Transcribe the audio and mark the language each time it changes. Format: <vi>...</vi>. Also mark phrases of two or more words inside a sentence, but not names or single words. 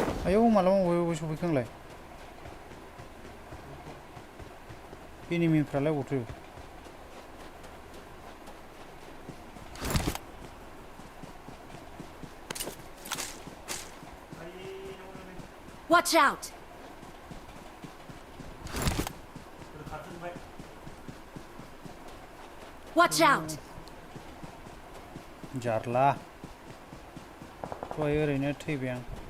<brx>आयौ मालाबा बबे सफैखोंलाय एनिमिफ्रालाय अबावथो</brx> <en>Watch out! Watch out!</en> <brx>जारला दहाय ओरैनो थैबाय आं</brx>